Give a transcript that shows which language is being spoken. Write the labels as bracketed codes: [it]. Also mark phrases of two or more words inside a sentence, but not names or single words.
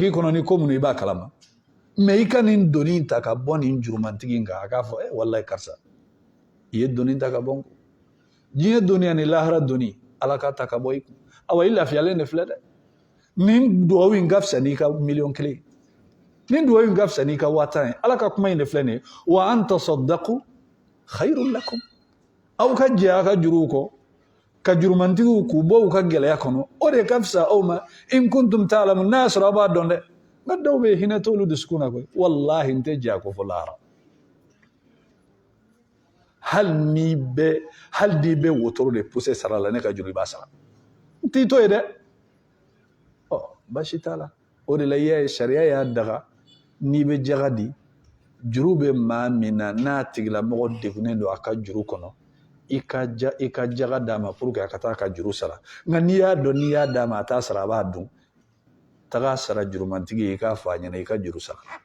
[bm] k'i kɔnɔ ni ko minnu i b'a kalama mɛ i ka nin doni ta ka bɔ nin jurumantigi in kan a k'a fɔ wallahi karisa i ye doni ta ka bɔ n kun diɲɛ doni ani lahara doni ala ka ta ka bɔ i kun awa i lafiyalen de filɛ dɛ nin duwawu in ka fisa n'i ka 1,000,000 nin duwawu in ka fisa n'i ka 1000 ye ala ka kuma in de filɛ nin ye [ar] وأن تصدقوا خير لكم [bm] aw ka jɛ a ka juruw kɔ ka jurumantigiw k'u bɔ u ka gɛlɛya kɔnɔ o de ka fisa aw ma [ar] إن كنتم تعلمون [bm] n'a y'a sɔrɔ a b'a dɔn dɛ nka dɔw bɛ hinɛ t'olu dusukun na koyi wallahi n tɛ jɛ a ko fɔ lahara hali n'i bɛ wotoro de poussé sara la ne ka juru i b'a sara n t'i to ye dɛ basi t'a la o de la i y'a ye sariya y'a daga n'i bɛ jaga di juru bɛ maa min na n'a tigilamɔgɔ degunnen don a ka juru kɔnɔ i ka jaga d'a ma [fr] pour que [bm] a ka taa a ka juru sara nka n'i y'a dɔn n'i y'a d'a ma a t'a sara a b'a dun taga sara jurumantigi ye i k'a fɔ a ɲɛna i ka juru sara